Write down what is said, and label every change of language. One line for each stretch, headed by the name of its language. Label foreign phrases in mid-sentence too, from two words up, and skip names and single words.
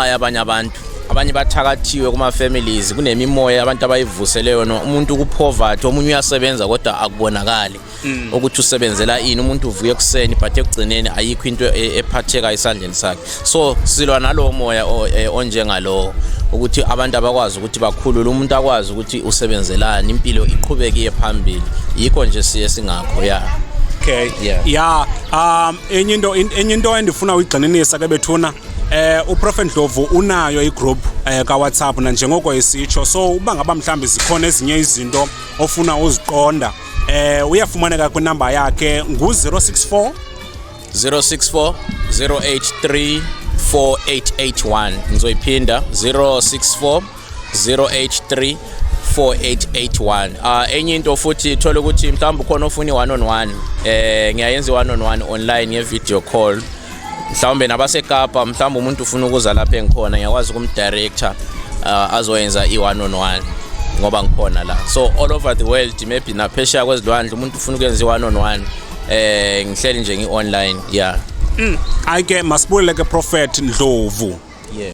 Zulu: yabanye abanye bathakathiwe kuma families kunemimoya abantu abayivusele yona umuntu kupoverty omunye uyasebenza kodwa akubonakali ukuthi usebenzela ini umuntu uvuye kuseni but ekugcineni ayikho into ephatheka isandleni sakhe so silwa nalowo moya onjengalo ukuthi abantu abakwazi ukuthi bakhulule umuntu akwazi ukuthi usebenzelani impilo iqhubeke phambili yikho nje siye singakho
Xhosa: okay enye into endifuna uyigxininisa ke bethuna uProfet Ndlovu unayo igroup ka WhatsApp na njengoko esitsho so uba ngaba mhlambi zikhona ezinye izinto ofuna uziqonda uyafumaneka kwinamba yakhe ngu064
Zulu: 083 4881 ngizoyiphinda 064 083 4881 enye into futhi thola ukuthi mhlawumbe khona ofuna i1-on-1 ngiyayenza i1-on-1 online nge-
English: video call
Zulu: mhlawumbe nabaseKapa mhlawumbe umuntu ufuna ukuza lapha engikhona ngiyakwazi ukumdirector azoyenza i1-on-1 ngoba ngikhona la so
English: all over the world maybe
Zulu: naphesheya kwezilwandle umuntu ufuna ukwenza i1-on-1 ngihleli nje ngi-online ayike masibulele ke Prophet Ndlovu